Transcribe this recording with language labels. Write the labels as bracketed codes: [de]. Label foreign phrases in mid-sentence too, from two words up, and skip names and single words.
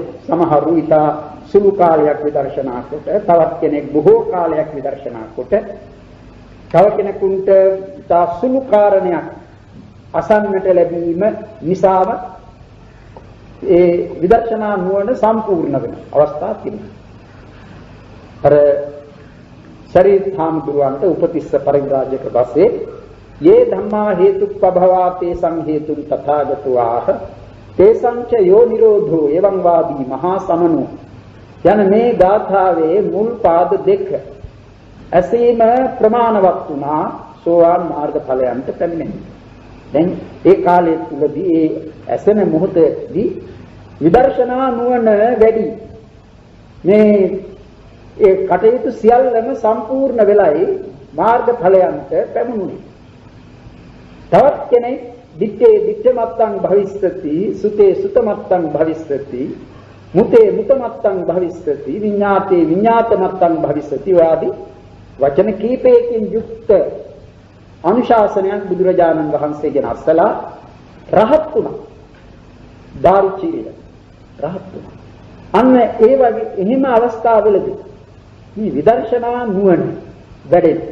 [si] සමහරු ඊට සුළු කාලයක් විදර්ශනා කොට, තවත් කෙනෙක් බොහෝ කාලයක් විදර්ශනා කොට, තව කෙනෙකුට තා සුළු කාරණයක් අසන්නට ලැබීම නිසාම ඒ විදර්ශනා නුවණ සම්පූර්ණ වෙන අවස්ථා තිබෙනවා. අර ශරීරාමතුරුවන්ට උපතිස්ස පරිව්‍රාජක වශයෙන් [pi] යේ ධම්මා හේතුප්පභවා තේසං හේතුන් තථාගතෝ ආහ තේසං ච යෝ නිරෝධෝ එවං වාදී මහා සමනෝ [si] යන මේ ගාථාවේ මුල් පාද දෙක ඇසීම ප්‍රමාණවත් වුණා සෝවාන් මාර්ගඵලයන්ට පැමිණෙන්නේ. දැන් ඒ කාලයේ තුලදී ඒ ඇසෙන මොහොතේදී විදර්ශනා නුවණ වැඩි. මේ ඒ කටයුතු සියල්ලම සම්පූර්ණ වෙලයි මාර්ගඵලයන්ට පැමුණුනේ. තවත් කෙනෙක් [pi] දිත්තේ දිත්තමත්තං භවිස්සති සුතේ සුතමත්තං භවිස්සති මුතේ මුතමත්තං භවිස්සති විඤ්ඤාතේ විඤ්ඤාතමත්තං භවිස්සති [si] වාදී වචන කීපයකින් යුක්ත අනුශාසනයක් බුදුරජාණන් වහන්සේගෙන් අසලා රහත් වුණා. දාරුචීල රහත් වුණා. අන්න ඒ වගේ එහෙම අවස්ථාවලදී මේ විදර්ශනා නුවණ වැඩෙන්නේ.